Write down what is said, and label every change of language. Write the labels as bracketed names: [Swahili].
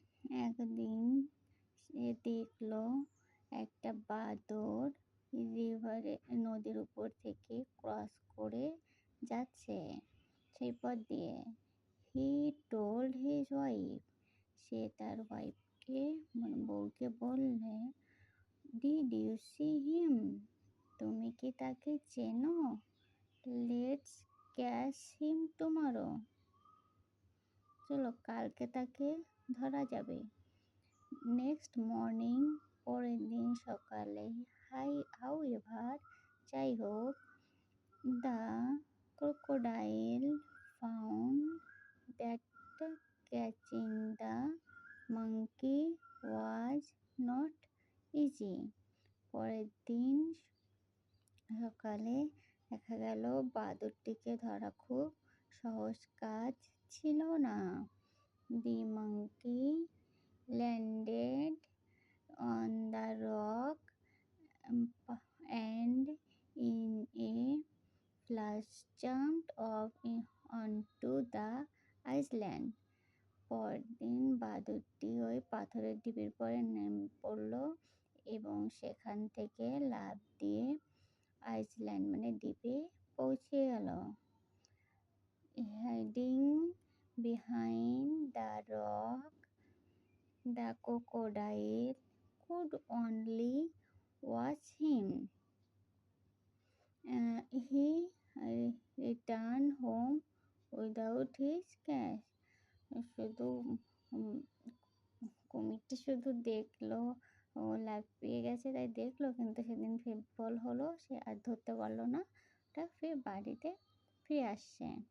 [Bangla] একদিন সে দেখলো একটা বাঁদর নদীর উপর থেকে ক্রস করে যাচ্ছে সেই পথ দিয়ে। [English] He told his wife, [Bangla] সে তার ওয়াইফকে বউকে বললে, [English] Did you see him? [Bangla] তুমি কি তাকে চেনো? [English] Let's catch him tomorrow. [Bangla] চলো কালকে তাকে ধরা যাবে। [English] Next morning, [Bangla] পরের দিন সকালে, [English] however, [Bangla] যাই হোক, [English] the crocodile found that catching the monkey was not easy. [Bangla] পরের দিন সকালে দেখা গেল বাদুড়টিকে ধরা খুব সহজ কাজ ছিল না। [English] The monkey landed on the rock and in a flash jumped off onto the island. [Bangla] পরদিন বাদুড়টি ওই পাথরের ঢিবির পরে নেমে পড়ল এবং সেখান থেকে লাফ দিয়ে আইসল্যান্ড দ্বীপে পৌঁছে গেল। [English] Hiding behind the rock, the crocodile could only watch him. He returned home without his catch. [Bangla] শুধু কুমিরটি শুধু দেখলো ও লাফিয়ে গেছে, তাই দেখলো, কিন্তু সেদিন বিফল হলো, সে আর ধরতে পারলো না। ওটা ফির বাড়িতে ফিরে আসছে।